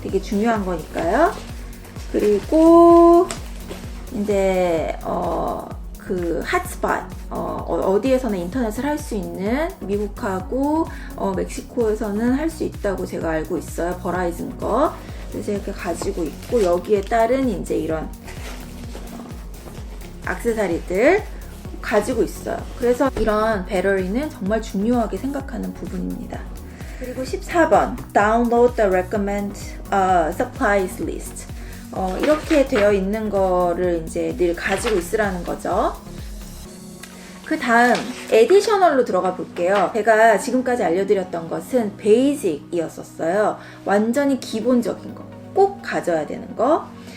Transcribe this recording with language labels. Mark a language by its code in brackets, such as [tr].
[ko] 되게 중요한 거니까요. 그리고 이제 그 핫스팟 어디에서나 인터넷을 할 수 있는 미국하고 멕시코에서는 할 수 있다고 제가 알고 있어요. 버라이즌 거. 그래서 이렇게 가지고 있고 여기에 따른 이제 이런 액세서리들 가지고 있어요. 그래서 이런 배터리는 정말 중요하게 생각하는 부분입니다. [en] 그리고 14번 Download the recommend supplies list. [ko] 이렇게 되어 있는 거를 이제 늘 가지고 있으라는 거죠. 그 다음 에디셔널로 들어가 볼게요. 제가 지금까지 알려드렸던 것은 베이직이었었어요. 완전히 기본적인 거, 꼭 가져야 되는 거.